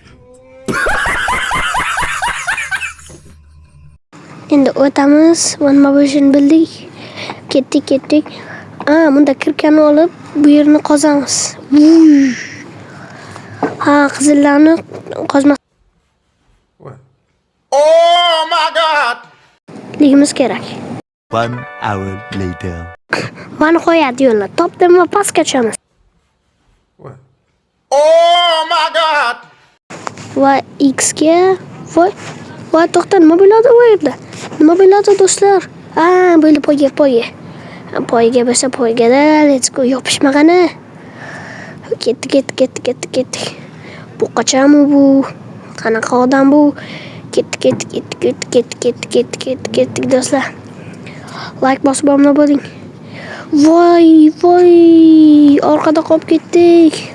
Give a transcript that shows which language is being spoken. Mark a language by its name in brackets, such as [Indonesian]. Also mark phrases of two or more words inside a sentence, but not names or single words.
[Uzbek] Endi o'tamiz va nima bo'lishini bildik. Ketdik. Bunda kirkani olib, bu yerni qozamiz. Qizillarni qozmas. [English] Oh my god! [Uzbek] Ligimiz kerak. [English] 1 hour later. [Uzbek] Va nihoyat yo'lni topdim va pastga tushamiz. [English] Oh my god! [Uzbek] Va X ga voy to'xta, nima bo'ladi bu yerda? Nima bo'ladi do'stlar? Bo'ldi poyga. Poyga bo'lsa poygada, [English] let's go, [Uzbek] yopishmag'ani. Ketdik. Bu qachon bu? Qanaqa odam bu? Ketdik do'stlar. Like bosib obuna bo'ling. Voy, orqada qolib ketdik.